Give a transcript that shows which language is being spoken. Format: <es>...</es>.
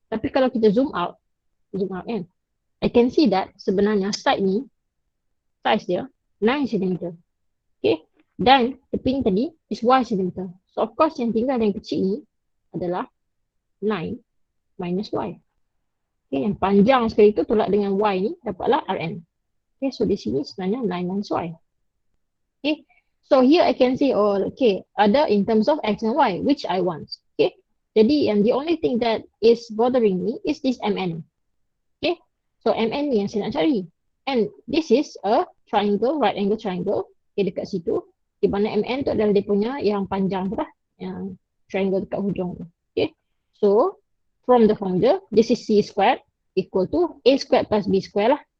<ms>Tapi kalau kita zoom out kan,</ms> <en>I can see that</en> <ms>sebenarnya side ni, size dia 9 cm. Okay, dan tepi ni tadi is Y cm. So of course yang tinggal yang kecil ni adalah 9 minus Y. Okay, yang panjang sekali tu tolak dengan Y ni dapatlah Rn. Okay, so di sini sebenarnya 9 minus Y.</ms> <en>Okay, so here I can see, oh, okay, ada in terms of X and Y, which I want. Okay, jadi the only thing that is bothering me is this MN. Okay, so</en> <ms>MN ni yang saya nak cari.</ms> <en>And this is a triangle, right angle triangle. Okay, dekat situ.</en> <ms>Di mana MN tu adalah dia punya yang panjang tu lah. Yang triangle dekat hujung tu.</ms> <en>Okay, so from the formula, this is C squared equal to A squared plus B squared lah.</en>